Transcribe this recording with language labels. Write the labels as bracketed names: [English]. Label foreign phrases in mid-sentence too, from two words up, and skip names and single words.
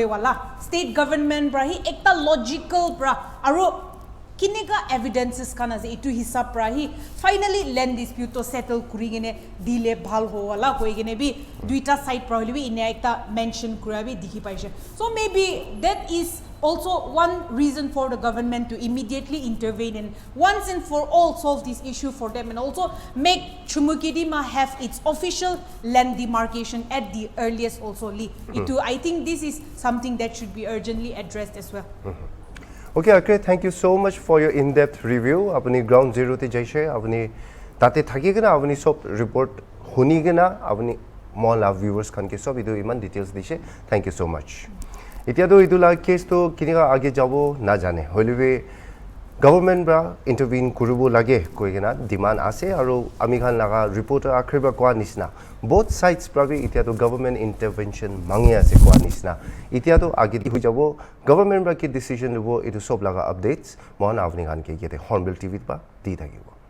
[Naga Pidgin] wala [English] state government [Naga Pidgin] bra hi ekta logical bra aro kinega evidences kana je itu hisab pra hi [English] finally land dispute [Naga Pidgin] to settle kurigene dile bhal ho wala koigene bi duita side probably bi ine ekta mention kurabi dikhi paise [English] so maybe that is also one reason for the government to immediately intervene and once and for all solve this issue for them and also make Chumou-Peren have its official land demarcation at the earliest also itu I think this is something that should be urgently addressed as well Okay, okay, thank you so much for your in-depth review. [Naga Pidgin] Apni [English] ground zero [Naga Pidgin] te jaise, apni tate thaki gena, apni sob report huni gena, apni [English] mall viewers [Naga Pidgin] khan ke sob idu iman details dishe. [English] Thank you so much. [Naga Pidgin] Itia do idu la case to kiniga age jabo na jane. Hoilibe government bra intervene kurubo lage koi gena demand ase aro ami khan laga reporter akhriba kwa nisna. [English] Both sides probably [Naga Pidgin] itia to government intervention mangi ase kwa nisna. Itia to age hui jabo government bra ki decision lobo itu sob laga updates mon avni khan ke yete Hornbill TV ba di thakibo.